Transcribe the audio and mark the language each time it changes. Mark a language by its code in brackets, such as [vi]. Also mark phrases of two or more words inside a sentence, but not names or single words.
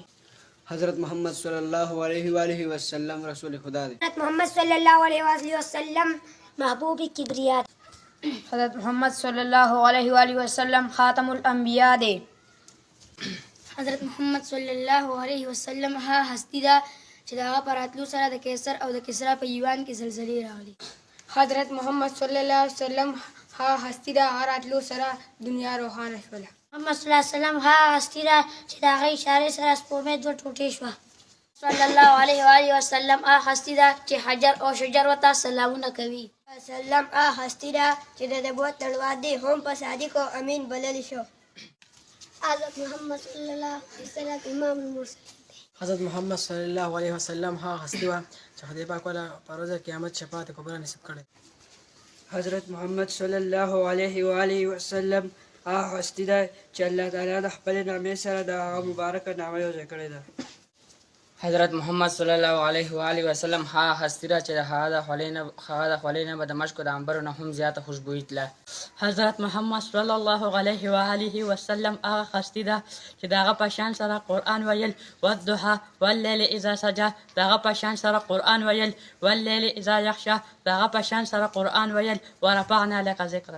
[ps] حضرت محمد [ar] صلی الله علیه و آله وسلم [ps] رسول خدا دی. حضرت محمد [ar] صلی الله علیه و آله وسلم [ps] محبوب کبریا دی. حضرت محمد [ar] صلی الله علیه و آله وسلم خاتم الانبیاء [ps] دی. حضرت محمد [ar] صلی الله علیه وسلم [ps] ها هستی ده چې د هغه په راتلو سره د کیسر او د کسرا په ایوان کې زلزلې راغلي. حضرت محمد [ar] صلی الله علیه وسلم [ps] ها هستی ده هغه راتلو سره دنیا روښانه شوله. محمد [ar] صلی الله علیه وسلم [ps] ها هستی ده چې د هغې اشارې سره سپوږمۍ دوه ټوټې شوه. [ar] صلی الله علیه و آله وسلم [ps] ها هستی ده چې حجر او شجر ورته سلامونه کوي. وسلم هستی ده چې د نبوت تړوار دی هم په صادق او امین بللی شو. [ar] حضرت محمد صلی الله علیه وسلم امام المرسلین. [ps] حضرت محمد [ar] صلی الله علیه وسلم [ps] ها هستی وه چې خدای پاک والا په ورځ قیامت شفاعت کبرا نصیب کړی. حضرت محمد [ar] صلی الله علیه و آله وسلم [ps] هستی ده چې الله تعالی د خپل نامې سره د هغه مبارکه نامه یوځای کړې ده. حضرت محمد [ar] صلی الله علیه و آله وسلم [ps] ها هستی ده چې د هغه د خولې نه به د مشکو د عنبرو نه هم زیاته خوشبويي تله. حضرت محمد [ar] صلی الله علیه و آله وسلم [ps] هغه هستی ده چې د هغه په شان سره قرآن ویل [ar] والضحی واللیل اذا سجی، [ps] د هغه په شان سره قرآن ویل [ar] واللیل اذا یغشی، [ps] د هغه په شان سره قرآن ویل [ar] ورفعنا لک ذکرک.